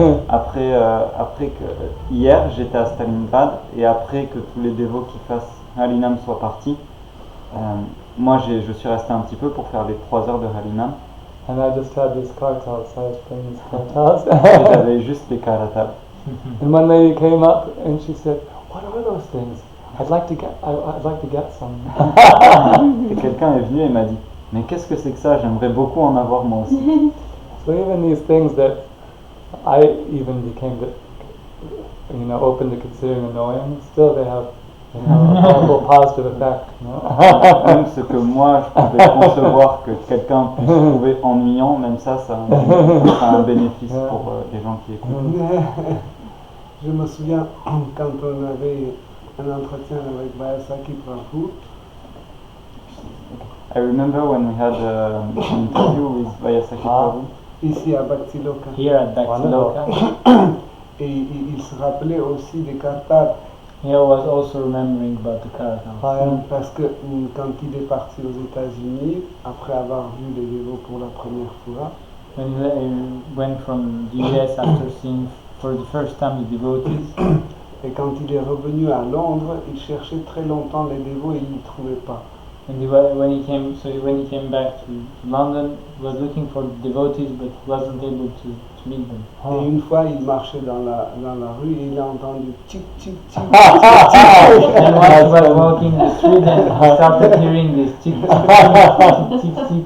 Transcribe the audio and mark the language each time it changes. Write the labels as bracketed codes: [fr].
[fr] Après que hier j'étais à Stalingrad et après que tous les dévots qui fassent Harinam soient partis, moi je suis resté un petit peu pour faire les 3 heures de Harinam. [en] And I just had these cartels, so I was playing these cartels. [fr] Et j'avais juste les karatals. [en] And one lady came up and she said, "What are those things? I'd like to get some." [fr] Et quelqu'un est venu et m'a dit, mais qu'est-ce que c'est que ça? J'aimerais beaucoup en avoir moi aussi. [en] So even these things that I even became, open to considering annoying, still they have, a powerful positive effect. [fr] Même ce que moi je pouvais concevoir que quelqu'un puisse trouver ennuyant, même ça a un bénéfice pour les gens qui écoutent. Je me souviens quand on avait un entretien avec Vayasaki Prabhu. [en] I remember when we had an interview with Vayasaki Prabhu. [fr] Ici à Bhaktiloka. [en] Here at Bhaktiloka. [fr] Et il se rappelait aussi des kartals. [en] He was also remembering about the karatals. [fr] Parce que quand il est parti aux États-Unis, après avoir vu les dévots pour la première fois, [en] When he went from the US after seeing for the first time the devotees, [fr] et quand il est revenu à Londres, il cherchait très longtemps les dévots et il ne les trouvait pas. [en] and when he came back to London, he was looking for devotees but he wasn't able to meet them. [fr] Et une fois, il marchait dans la rue et il a entendu tic tic tic. [en] And once he was walking the street and he started hearing this tick tick tick tick tick.